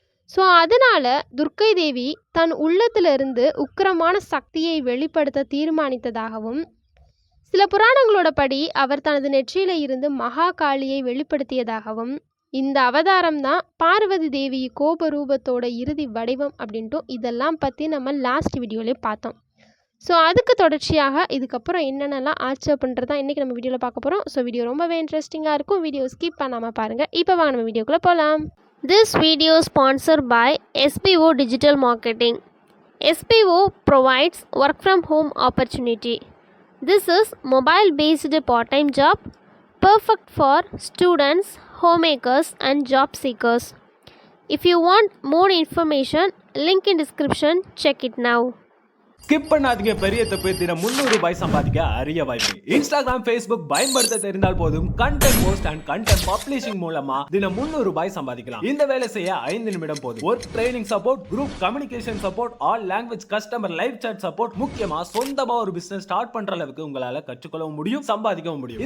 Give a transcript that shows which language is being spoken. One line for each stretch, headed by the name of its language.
Tamil: So அதனால் துர்க்கை தேவி தன் உள்ளத்திலிருந்து உக்கிரமான சக்தியை வெளிப்படுத்த தீர்மானித்ததாகவும், சில புராணங்களோட படி அவர் தனது நெற்றியில இருந்து மகா காளியை வெளிப்படுத்தியதாகவும், இந்த அவதாரம் தான் பார்வதி தேவி கோப ரூபத்தோட இறுதி வடிவம் அப்படின்ட்டும் இதெல்லாம் பற்றி நம்ம லாஸ்ட் வீடியோவிலே பார்த்தோம். ஸோ அதுக்கு தொடர்ச்சியாக இதுக்கப்புறம் என்னென்னலாம் ஆச்சு அப்படின்றதான் இன்றைக்கி நம்ம வீடியோவில் பார்க்க போகிறோம். ஸோ வீடியோ ரொம்பவே இன்ட்ரெஸ்டிங்காக இருக்கும். வீடியோ ஸ்கிப் பண்ணாமல் பாருங்கள். இப்போ வாங்க நம்ம வீடியோக்குள்ளே போகலாம்.
English: This video sponsor by SBO Digital Marketing. SBO provides work from home opportunity. This is mobile based part-time job perfect for students, homemakers and job seekers. If you want more information, link in description, check it now.
Tamil: Skip பண்ணாதீங்க. பெரிய தப்பு. தினம் 300 ரூபாய் சம்பாதிக்க அரிய வாய்ப்பு. Instagram, Facebook பயன்படுத்த தெரிந்தால் போதும்
English: content post and content publishing
Tamil: மூலமா தினம் 300 ரூபாய் சம்பாதிக்கலாம். இந்த வேலை செய்ய 5 நிமிடம் போதும்.
English: work training support, group communication support, all language customer live chat support,
Tamil: முக்கியமா சொந்தமா ஒரு பிசினஸ் ஸ்டார்ட் பண்ற அளவுக்கு உங்களால கற்றுக்கொள்ளவும் முடியும், சம்பாதிக்கவும் முடியும்.